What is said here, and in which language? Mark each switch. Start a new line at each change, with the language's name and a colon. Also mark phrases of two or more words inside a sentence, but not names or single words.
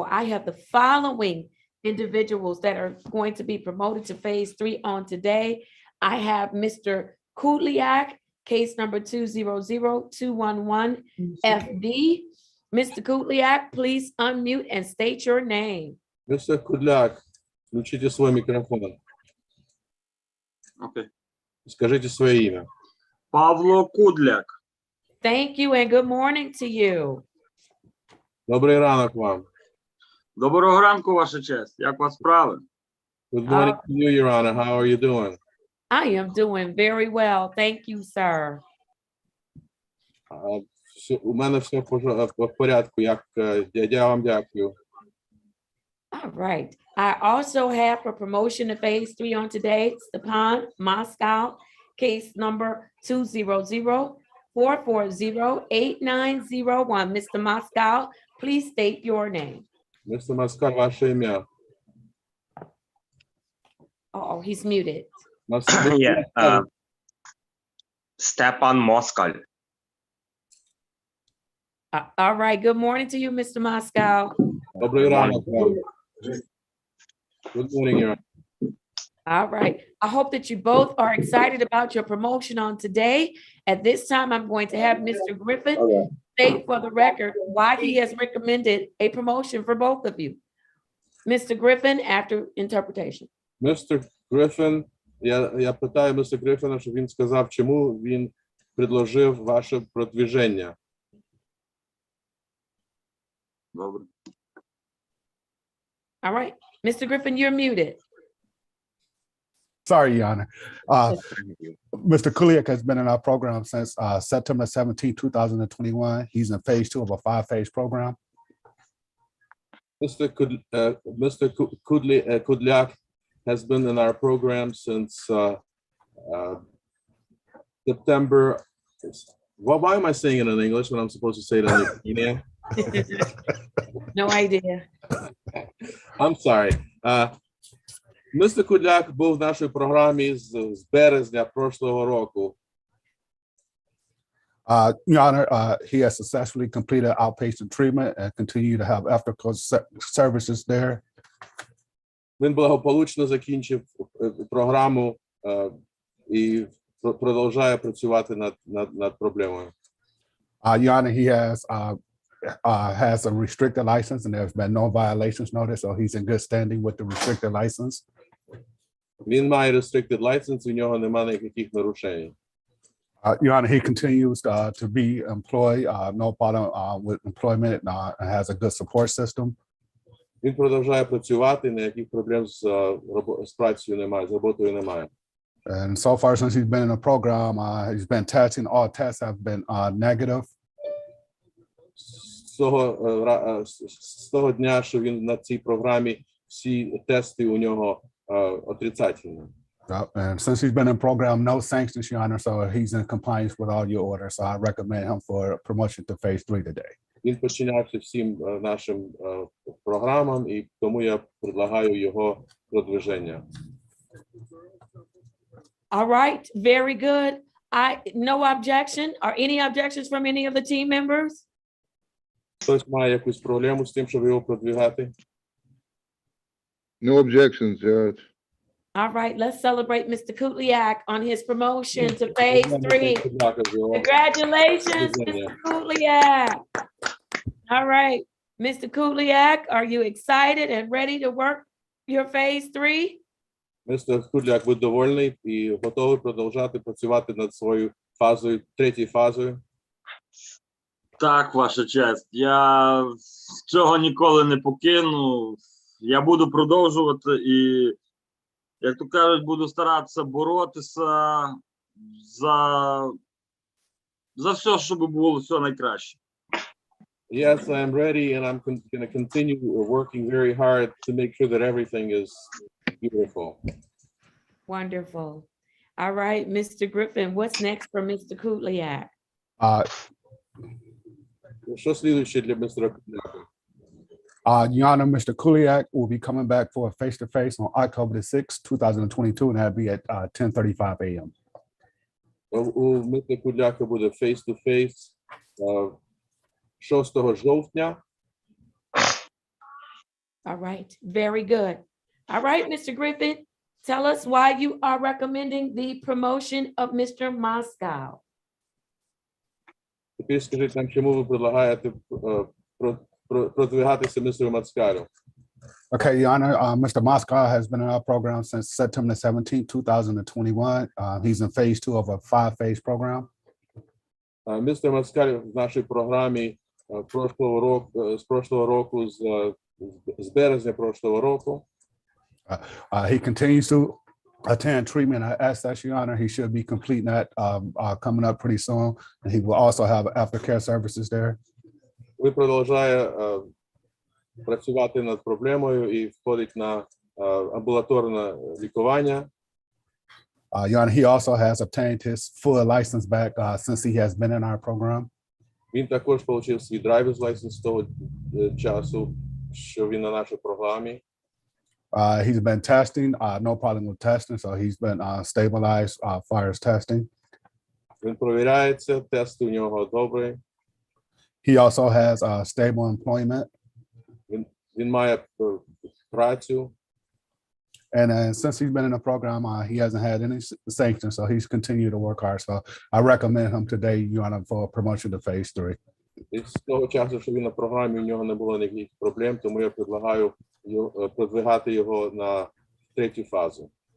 English: I have the following individuals that are going to be promoted to phase 3 on today. I have Mr. Kudliak, case number 200211 FD. Mr. Kudliak, please unmute and state your name. Mr.
Russian: Kudliak, включите свой микрофон.
English: Okay.
Russian: Скажите свое имя. Павло Кудляк.
English: Thank you and good morning to you.
Ukrainian: Добрий ранок вам. Доброго ранку, Ваша честь. Як вас справи?
English: Good morning to you, Your Honor. How are you doing? I am doing very well. Thank you, sir.
Ukrainian: У мене все в порядку. Я вам дякую.
English: All right. I also have for promotion to phase 3 on today, Stepan Moscow, case number 200-440-8901. Mr. Moscow, please state your name. Mr.
Ukrainian: Москаль, ваше ім'я.
English: Oh, he's muted. Yeah. Stepan Moskal. All right. Good morning to you, Mr. Moscow.
Ukrainian: Добрий ранок вам.
English: Good morning, Your Honor. All right. I hope that you both are excited about your promotion on today. At this time, I'm going to have Mr. Griffin state for the record why he has recommended a promotion for both of you. Mr. Griffin, after interpretation. Mr. Griffin,
Ukrainian: я питаю Mr. Гриффіна, щоб він сказав, чому він предложив ваше продвіження. Добре.
English: All right. Mr. Griffin, you're muted. Sorry, Your Honor. Mr. Kuliak has been in our program since September 17, 2021. He's in phase 2 of a 5-phase program. Mr. Kudliak has been in our program since September. Well, why am I saying it in English when I'm supposed to say it in Ukrainian? No idea. I'm sorry. Mr.
Ukrainian: Kudliak був в нашій програмі з березня прошлого року.
English: Your Honor, he has successfully completed outpatient treatment and continue to have ethical services there.
Ukrainian: Він благополучно закінчив програму і продовжує працювати над проблемою.
English: Your Honor, he has a restricted license and there's been no violations noticed, so he's in good standing with the restricted license.
Ukrainian: Він має
English: restricted license,
Ukrainian: у нього немає ніяких нарушень.
English: Your Honor, he continues to be employed, no problem with employment, and has a good support system.
Ukrainian: Він продовжує працювати, ніяких проблем з працею немає, з роботою немає.
English: And so far, since he's been in the program, he's been testing. All tests have been negative.
Ukrainian: З того дня, що він на цій програмі, всі тести у нього отрицательні.
English: And since he's been in program, no sanctions, Your Honor, so he's in compliance with all your orders. So I recommend him for promotion to phase 3 today.
Ukrainian: Він підчинявся всім нашим програмам, і тому я предлагаю його продвиження.
English: All right, very good. No objection or any objections from any of the team members?
Ukrainian: Хтось має якусь проблему з тим, щоб його продвигати?
English: No objections, Judge. All right, let's celebrate Mr. Kutliak on his promotion to phase 3. Congratulations, Mr. Kutliak. All right, Mr. Kutliak, are you excited and ready to work your phase 3?
Ukrainian: Містер Кудляк, ви довольний і готові продовжати працювати над своєю фазою, третьою фазою? Так, ваша честь. Я цього ніколи не покину. Я буду продовжувати і, як то кажуть, буду старатися боротися за все, щоб було все найкраще.
English: Yes, I am ready, and I'm going to continue working very hard to make sure that everything is beautiful. Wonderful. All right, Mr. Griffin, what's next for Mr. Kutliak?
Ukrainian: Що слідуюче для містера Кудляка?
English: Your Honor, Mr. Kuliak will be coming back for a face-to-face on October the 6th, 2022, and that'll be at 10:35 a.m.
Ukrainian: У містера Кудляка буде
English: face-to-face
Ukrainian: 6 жовтня.
English: All right, very good. All right, Mr. Griffin, tell us why you are recommending the promotion of Mr. Moscow.
Ukrainian: Тепер скажіть нам, чому ви предлагаєте продвигатися містеру Мацкалю?
English: Okay, Your Honor, Mr. Moscow has been in our program since September 17, 2021. He's in phase 2 of a 5-phase program.
Ukrainian: Містер Мацкаль в нашій програмі з прошлого року, з березня прошлого року.
English: He continues to attend treatment at SS, Your Honor. He should be completing that coming up pretty soon. And he will also have aftercare services there.
Ukrainian: Ви продовжує працювати над проблемою і входить на амбулаторне лікування.
English: Your Honor, he also has obtained his full license back since he has been in our program.
Ukrainian: Він також отримав свій
English: driver's license
Ukrainian: з того часу, що він на нашій програмі.
English: He's been testing, no problem with testing, so he's been stabilized far as testing.
Ukrainian: Він провіряється, тести у нього добрі.
English: He also has stable employment.
Ukrainian: Він має працю.
English: And since he's been in the program, he hasn't had any sanctions, so he's continued to work hard. So I recommend him today, Your Honor, for promotion to phase 3.
Ukrainian: І з того часу, що він на програмі, у нього не було ніяких проблем, тому я предлагаю продвигати його на третю фазу.